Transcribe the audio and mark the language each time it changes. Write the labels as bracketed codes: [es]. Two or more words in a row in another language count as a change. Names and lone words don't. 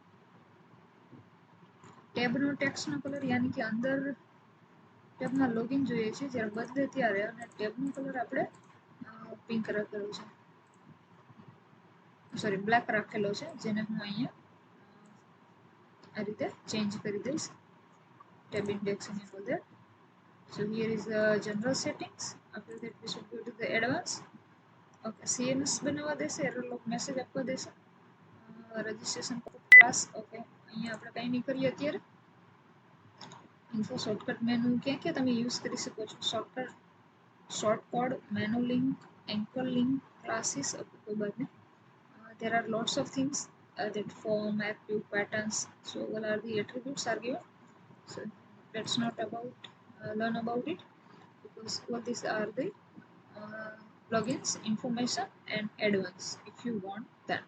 [gu] ટેબનો ટેક્સનો કલર યાની કે અંદર ટેબમાં લોગિન જોઈએ છે જ્યારે બદલે ત્યારે, અને ટેબનો કલર આપણે પિંક રાખેલો છે, [en] sorry black [gu] રાખેલો છે, જેને હું અહીંયા આ રીતે ચેન્જ કરી દઈશ. [en] ટેબ index and all that. So here is the general settings. After that we should go to the advanced. [gu] Okay, CMS બનાવવા દેશે, [en] error log message [gu] આપવા દેશે. [en] registration class. [gu] ઓકે, અહીંયા આપણે કંઈ નહીં કરીએ અત્યારે. [en] info shortcut menu [gu] ક્યાં ક્યાં તમે યુઝ કરી શકો છો? [en] short code, menu link, anchor link, classes. [gu] ઓકે, [hi] कोई बात नहीं. [en] There are lots of things that form, active, patterns. So what are the attributes are given. So let's not learn about it, because all these are the plugins, information and add-ons if you want them.